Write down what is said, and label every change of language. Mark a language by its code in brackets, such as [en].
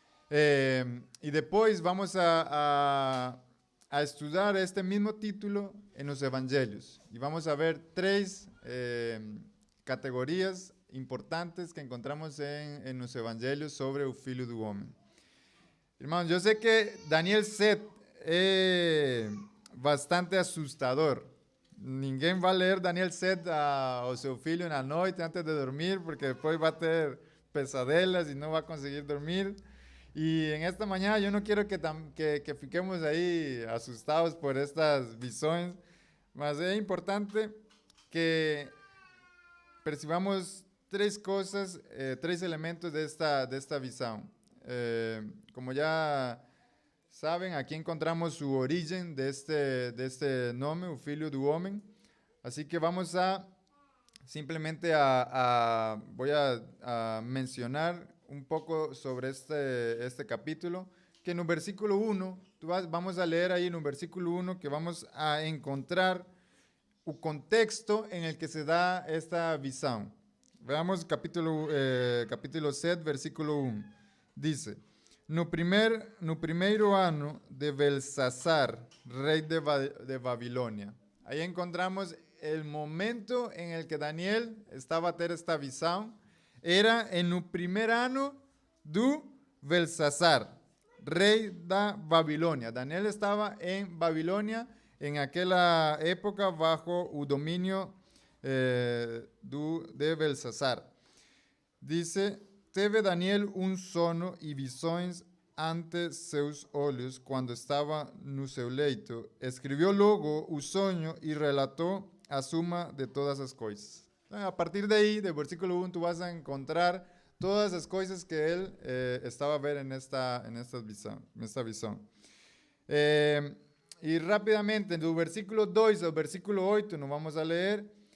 [es] Y después vamos a estudiar este mismo título en los evangelios. Y vamos a ver tres categorías importantes que encontramos en los evangelios sobre el Filho do Homem. Hermanos, yo sé que Daniel 7 es bastante asustador. [pt] Ninguém vai ler Daniel 7 ao seu filho na noite antes de dormir, porque depois vai ter pesadelas e não vai conseguir dormir. E em esta manhã eu não quero que fiquemos aí assustados por estas visões, mas é importante que percebamos três coisas, três elementos desta visão. Como já sabem, aqui encontramos o origen de este nome, o Filho do Homem. [es] Así que vamos a simplemente voy a mencionar un poco sobre este capítulo que en el versículo 1, vamos a leer ahí en el versículo 1 que vamos a encontrar el contexto en el que se da esta visión. Veamos capítulo 7, versículo 1. [pt] Dice, no primeiro ano de Belsasar, [es] rey de Babilonia. Ahí encontramos el momento en el que Daniel estaba a ter esta visión. Era en el primer año de Belsasar, rey de Babilonia. Daniel estaba en Babilonia en aquella época bajo el dominio de Belsasar. [pt] Dice, teve Daniel sono e visões ante seus olhos quando estava no seu leito. Escribió logo o sonho e relatou a suma de todas as coisas. [es] A partir de ahí, del versículo 1, tú vas a encontrar todas las cosas que él estaba a ver en esta visión. Y rápidamente, del versículo 2 al versículo 8, nos vamos a leer.